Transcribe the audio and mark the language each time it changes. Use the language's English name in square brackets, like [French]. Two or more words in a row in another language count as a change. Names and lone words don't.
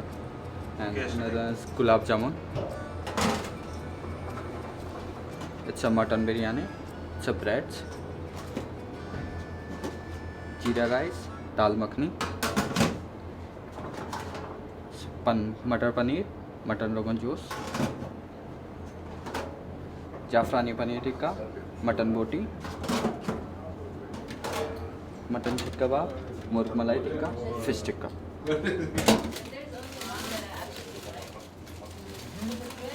[English] And another is gulab jamun. It's a mutton biryani. It's a breads. Jeera rice, dal makhni. Matar paneer, mutton rogan juice. Jafrani paneer tikka, mutton boti. Mutton tikka kebab, murg malai tikka, fish tikka.